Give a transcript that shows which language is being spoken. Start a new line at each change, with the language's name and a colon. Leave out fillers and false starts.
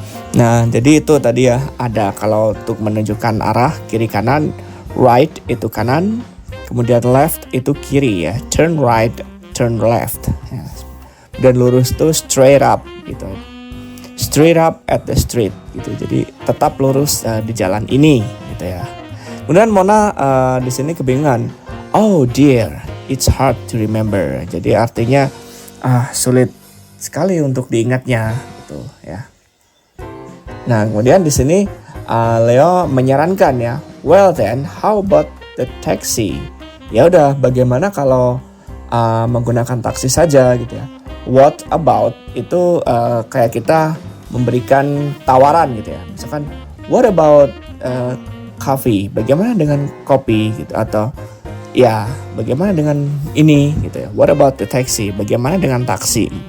Indonesian: Nah, jadi itu tadi ya, ada kalau untuk menunjukkan arah kiri kanan, right itu kanan, kemudian left itu kiri ya,
English: turn right, turn left.
Indonesian: Ya. Dan lurus itu
English: straight up
Indonesian: gitu.
English: Straight up at the street gitu.
Indonesian: Jadi tetap lurus di jalan ini gitu ya. Kemudian Mona di sini kebingungan.
English: Oh dear, it's hard to remember.
Indonesian: Jadi artinya sulit sekali untuk diingatnya gitu ya. Nah, kemudian di sini Leo menyarankan ya,
English: well then, how about the taxi?
Indonesian: Ya udah, bagaimana kalau menggunakan taksi saja gitu ya. What about itu kayak kita memberikan tawaran gitu ya. Misalkan,
English: what about coffee?
Indonesian: Bagaimana dengan kopi gitu, atau ya bagaimana dengan ini gitu ya.
English: What about the taxi?
Indonesian: Bagaimana dengan taksi?